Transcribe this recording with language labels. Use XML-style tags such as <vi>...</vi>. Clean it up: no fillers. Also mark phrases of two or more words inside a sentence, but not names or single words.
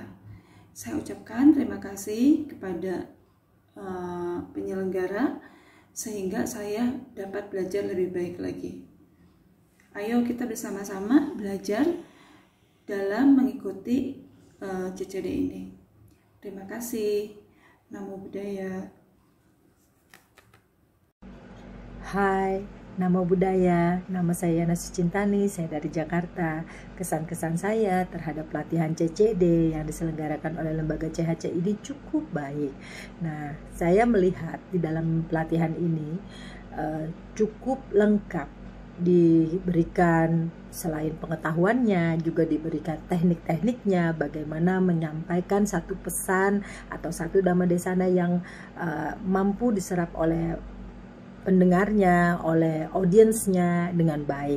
<id>Saya ucapkan terima kasih kepada penyelenggara sehingga saya dapat belajar lebih baik lagi. Ayo kita bersama-sama belajar dalam mengikuti CCD ini. Terima kasih.</id> <pi>Namo Buddhaya. Hai, Namo Buddhaya.</pi> <id>Nama saya Yana Sucintani, saya dari Jakarta. Kesan-kesan saya terhadap pelatihan CCD yang diselenggarakan oleh lembaga CHC ini cukup baik. Nah, saya melihat di dalam pelatihan ini cukup lengkap. Diberikan selain pengetahuannya juga diberikan teknik-tekniknya, bagaimana menyampaikan satu pesan atau satu</id> <pi>dhamma desana</pi> <id>yang mampu diserap oleh pendengarnya, oleh audiensnya dengan baik.</id>